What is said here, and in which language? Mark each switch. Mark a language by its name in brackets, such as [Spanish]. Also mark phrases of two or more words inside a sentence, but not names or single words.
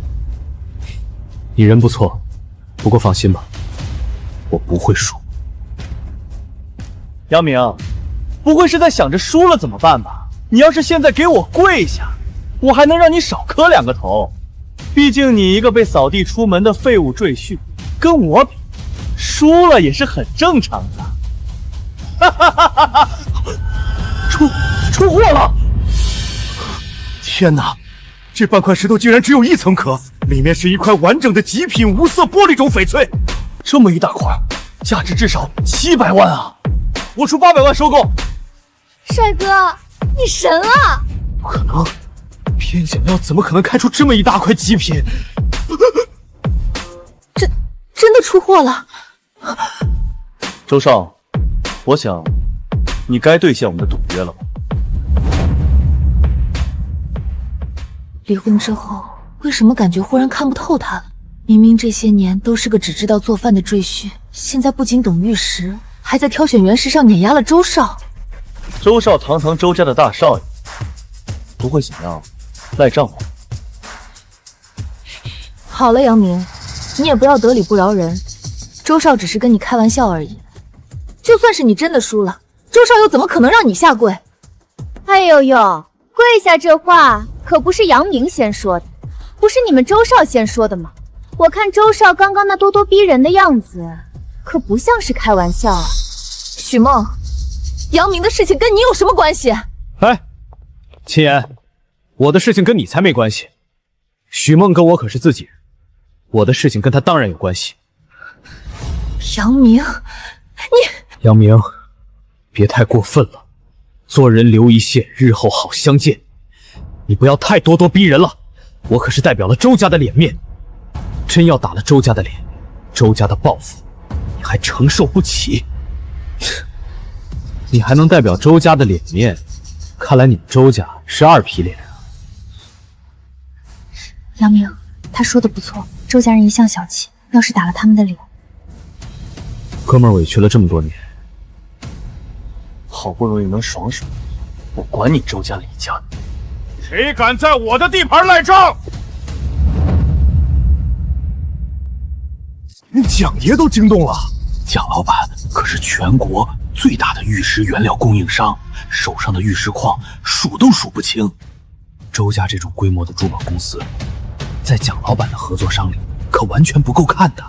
[Chinese] 你人不錯，不過放心吧，我不會輸。楊明，不會是在想着輸了怎麼辦吧？你要是現在給我跪下，我還能讓你少磕2個頭。畢竟你一個被掃地出門的廢物赘婿，跟我比，輸了也是很正常的。哈哈哈哈哈！出貨了！天哪，這半塊石頭竟然只有1層殼，裡面是一塊完整的極品無色玻璃種翡翠，這麼一大塊，價值至少700萬啊！我出800萬收購。帥哥，你神了！不可能，边角料怎麼可能開出這麼一大塊極品？真的出貨了！周少，我想你該兌現我們的賭約了吧？離婚之後，為什麼感覺忽然看不透他了？明明這些年都是個只知道做飯的赘婿，現在不僅懂玉石，還在挑選原石上碾壓了周少。周少堂堂周家的大少爺，不會想要賴賬吧？好了，楊明，你也不要得理不饒人。周少只是跟你開玩笑而已。就算是你真的輸了，周少又怎麼可能讓你下跪？哎呦呦，跪下这話可不是楊明先說的，不是你們周少先說的嗎？我看周少剛剛那咄咄逼人的樣子，可不像是開玩笑啊。許夢，楊明的事情跟你有什麼關係？哎，秦言，我的事情跟你才沒關係。許夢跟我可是自己人，我的事情跟他當然有關係。楊明，楊明，別太過分了，做人留一線，日後好相見。你不要太咄咄逼人了，我可是代表了周家的臉面，真要打了周家的臉，周家的報復，你還承受不起？你還能代表周家的臉面？看來你們周家是2皮臉啊！杨明，他說的不錯，周家人一向小氣，要是打了他們的臉，哥們兒委屈了這麼多年，好不容易能爽爽，我管你周家李家的！誰敢在我的地盤賴賬？蔣爺都驚動了。蔣老板可是全國最大的玉石原料供應商，手上的玉石礦數都數不清。周家這種規模的珠寶公司，在蔣老板的合作商裡可完全不夠看的。